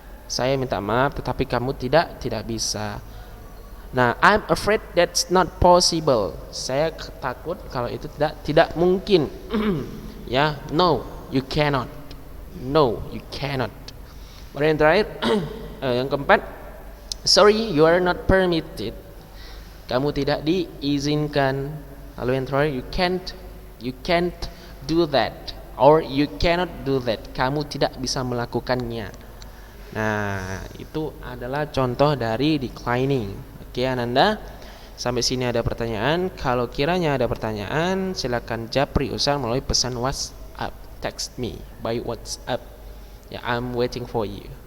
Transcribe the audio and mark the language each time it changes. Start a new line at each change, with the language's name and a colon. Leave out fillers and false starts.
Indonesian: Saya minta maaf tetapi kamu tidak bisa.
English: Nah, I'm afraid that's not possible.
Indonesian: Saya takut kalau itu tidak mungkin. Ya,
English: no, you cannot. No, you cannot.
Indonesian: Baru yang terakhir, yang keempat,
English: sorry, you are not permitted.
Indonesian: Kamu tidak diizinkan. Lalu yang terakhir,
English: you can't do that, or you cannot do that.
Indonesian: Kamu tidak bisa melakukannya. Nah, itu adalah contoh dari declining. Oke, Ananda, sampai sini ada pertanyaan. Kalau kiranya ada pertanyaan, silakan japri Ustaz melalui pesan WhatsApp.
English: Text me by WhatsApp. Ya, I'm waiting for you.